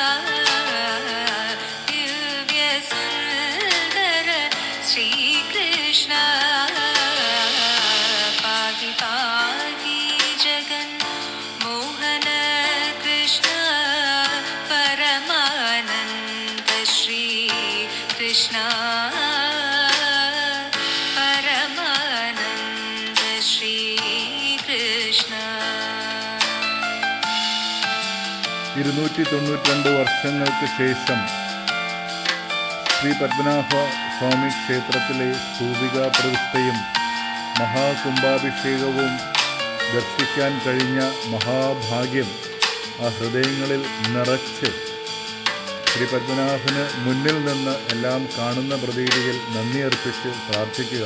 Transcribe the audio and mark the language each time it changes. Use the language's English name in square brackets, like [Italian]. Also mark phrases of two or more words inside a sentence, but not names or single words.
[Sanskrit] दिव्य सुन्दर श्रीकृष्णा पाहि पाहि जगन् मोहन कृष्णा परमानन्द श्री कृष्णा परमानन्द श्री कृष्णा [Malayalam] 292 വർഷങ്ങൾക്ക് ശേഷം ശ്രീ പത്മനാഭ സ്വാമി ക്ഷേത്രത്തിലെ സ്തൂപികാ പ്രതിഷ്ഠയും മഹാകുംഭാഭിഷേകവും ദർശിക്കാൻ കഴിഞ്ഞ മഹാഭാഗ്യം ആ ഹൃദയങ്ങളിൽ നിറച്ച് ശ്രീ പത്മനാഭന് മുന്നിൽ നിന്ന് എല്ലാം കാണുന്ന പ്രതീതിയിൽ നന്ദി അർപ്പിച്ച് പ്രാർത്ഥിക്കുക.